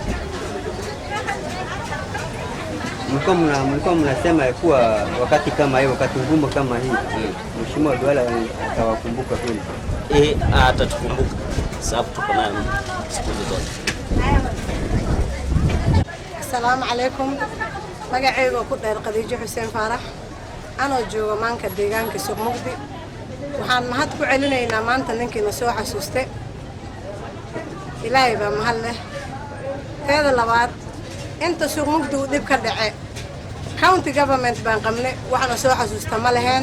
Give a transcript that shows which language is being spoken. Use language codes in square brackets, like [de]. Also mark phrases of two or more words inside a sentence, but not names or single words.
[sw] Mlikuwa mnasema kuwa wakati kama hiyo, wakati ngumu kama hii, mheshimiwa Duale atawakumbuka kweli? Atatukumbuka sababu tuko naye siku zote. [ar] السلام عليكم. [so] Magacayga ku dheer Khadiija Xuseen Faarax, anoo jooga maanka deegaanka Sokomukti. Waxaan mahad ku celinaynaa maanta ninkiina soo xasuustay. Ilaahay baa mahad leh. Teeda labaad, inta Sokomukti uu dhib ka dhacay, [en] county government [so] baan qabnay, waxaana soo xasuusta ma lahayn.